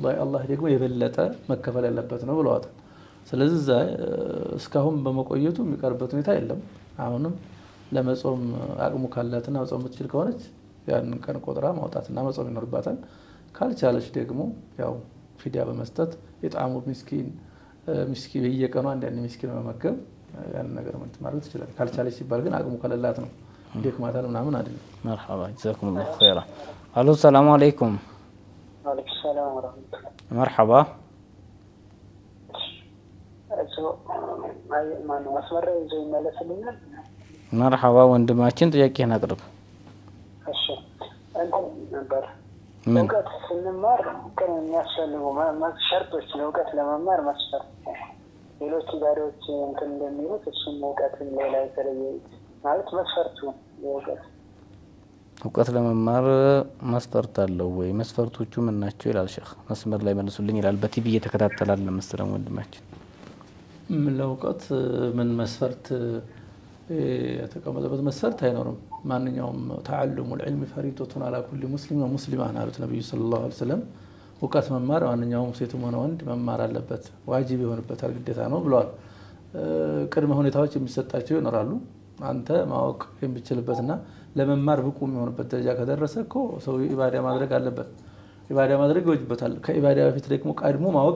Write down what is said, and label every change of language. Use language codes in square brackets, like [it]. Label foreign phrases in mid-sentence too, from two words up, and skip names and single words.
[am] አላህ ደግሞ የበለጠ መከፈል ያለበት ነው ብለዋል ስለዚህ እስካሁን በመቆየቱ የሚቀርበት ሁኔታ የለም አሁንም ለመጾም አቅሙ ካላትና መጾም ብትችል ከሆነች ያን ቀን ቆጥራ ማውጣትና መጾም ይኖርባታል ካልቻለች ደግሞ ያው ፊዲያ በመስጠት የጣሙ ምስኪን በየቀኑ አንዳንድ ምስኪን መመገብ ያን ነገር ማድረግ ትችላለች ካልቻለች ሲባል ግን አቅሙ ካለላት ነው ደክማታል ምናምን አይደለም [ar] مرحبا جزاكم الله خيرا الو السلام عليكم وعليكم السلام ورحمة الله مرحبا مرحبا [am] ወንድማችን ጥያቄን አቅርብ እሺ አንተ ነበር እውቀት ስንማር ግን የሚያስፈልጉ ሸርጦች እውቀት ለመማር መስፈርት ሌሎች ጋሪዎች እንትን እንደሚሉት እሱም እውቀትን ሌላ የተለየ ማለት መስፈርቱ እውቀት ለመማር መስፈርት አለው ወይ መስፈርቶቹ ምን ናቸው ይላል ሼክ መስመር ላይ መልሱልኝ ይላል በቲቪ እየተከታተላል ለምስለም ወንድማችን ለእውቀት ምን መስፈርት የተቀመጠበት መስፈርት አይኖርም ማንኛውም ተዓልሙ [ar] العلم فريضة على كل مسلم ومسلمة [am] አሉት ነብዩ [ar] صلى الله عليه وسلم [am] እውቀት መማር ማንኛውም ሴትም ሆነ ወንድ መማር አለበት ዋጅብ ይሆንበታል ግዴታ ነው ብለዋል ቅድመ ሁኔታዎች የሚሰጣቸው ይኖራሉ አንተ ማወቅ የሚችልበትና ለመማር ብቁ የሚሆንበት ደረጃ ከደረሰኮ ሰው ኢባዳ ማድረግ አለበት ኢባዳ ማድረግ ይወጅበታል ከኢባዳ በፊት ደግሞ ቀድሞ ማወቅ